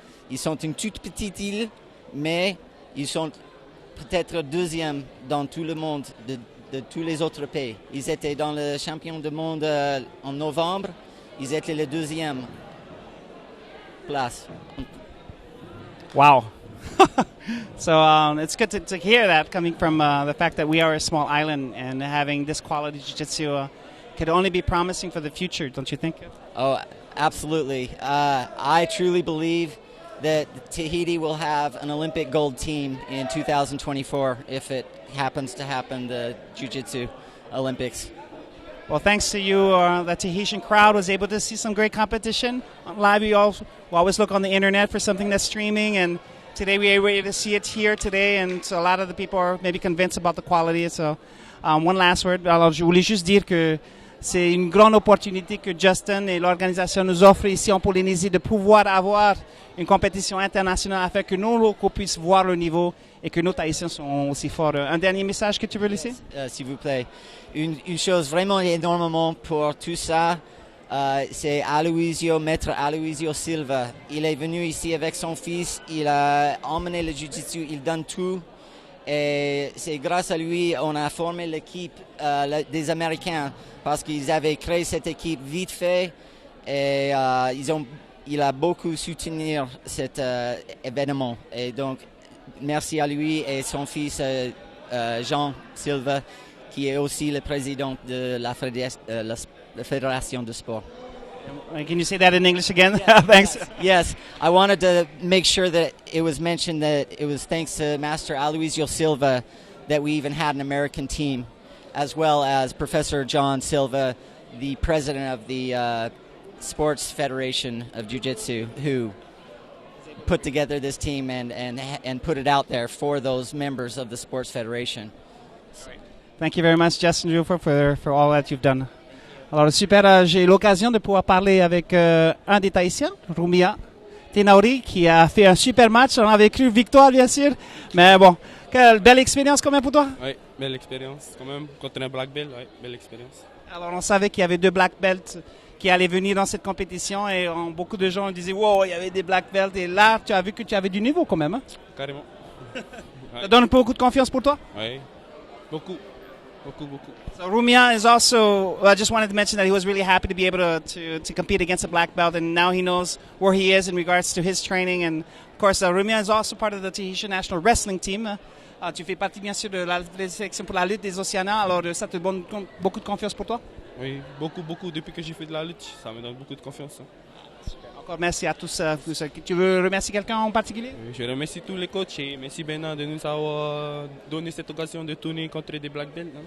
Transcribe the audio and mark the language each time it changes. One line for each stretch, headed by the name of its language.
French: Ils sont une toute petite île, mais ils sont peut-être deuxième dans tout le monde de tous les autres pays. Ils étaient dans le champion du monde en novembre. Ils étaient le deuxième place. Wow.
English: So it's good to hear that coming from the fact that we are a small island and having this quality jiu-jitsu could only be promising for the future, don't you think? Oh, absolutely. I truly believe that Tahiti will have an Olympic gold team in 2024 if it happens to happen, the Jiu-Jitsu Olympics. Well, thanks to you, the Tahitian crowd was able to see some great competition. Live, we always look on the internet for something that's streaming, and today we were able to see it here today, and so a lot of the people are maybe convinced about the quality. So, one last word.
French: Alors, je voulais juste dire que c'est une grande opportunité que Justin et l'organisation nous offrent ici en Polynésie de pouvoir avoir une compétition internationale afin que nos locaux puissent voir le niveau et que nos Tahitiens sont aussi forts. Un dernier message que tu veux laisser? S'il vous plaît. Une chose vraiment énormément pour tout ça, c'est Maître Aloisio Silva. Il est venu ici avec son fils, il a emmené le jiu-jitsu, il donne tout. Et c'est grâce à lui on a formé l'équipe des Américains parce qu'ils avaient créé cette équipe vite fait et il a beaucoup soutenu cet événement. Et donc, merci à lui et son fils Jean Silva, qui est aussi le président de la Fédération de sport.
English: Can you say that in English again? Thanks. Yes. I wanted to make sure that it was mentioned that it was thanks to Master Aloisio Silva that we even had an American team, as well as Professor John Silva, the president of the Sports Federation of Jiu-Jitsu, who put together this team and put it out there for those members of the Sports Federation. Thank you very much, Justin Jufer, for all that you've done.
French: Alors, super, j'ai l'occasion de pouvoir parler avec un des Tahitiens, Rumia Tenauri, qui a fait un super match. On avait cru victoire, bien sûr. Mais bon, quelle belle expérience quand même pour toi. Oui, belle expérience quand même. Contre un black belt, oui, belle expérience. Alors, on savait qu'il y avait 2 black belts qui allaient venir dans cette compétition et beaucoup de gens disaient « Wow, il y avait des black belts ». Et là, tu as vu que tu avais du niveau quand même. Hein? Carrément. Ça donne beaucoup de confiance pour toi? Oui, beaucoup.
English: So Rumia is also, I just wanted to mention that he was really happy to be able to compete against a black belt, and now he knows where he is in regards to his training. And of course, Rumia is also part of the Tahitian national wrestling team.
French: Tu fais partie bien sûr de la sélection pour la lutte des Océaniens, alors ça te donne beaucoup de confiance pour toi? Oui, beaucoup. Depuis que j'ai fait de la lutte, ça me donne beaucoup de confiance. Encore merci à tous. Tu veux remercier quelqu'un en particulier? Je remercie tous les coachs et merci Bernard de nous avoir donné cette occasion de tourner contre des black belts.